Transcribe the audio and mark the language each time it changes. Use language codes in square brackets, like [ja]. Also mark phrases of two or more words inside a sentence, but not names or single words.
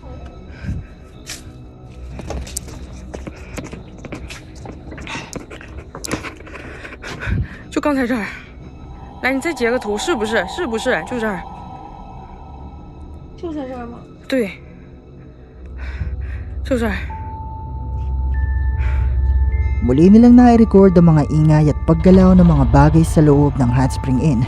[zh] 就刚才这儿，来，你再截个图，是不是？是不是？就这儿。就在这儿吗？对，就这儿。 [tl] Muli nilang nai-record ang mga ingay at paggalaw ng mga bagay sa loob ng Hot Spring Inn.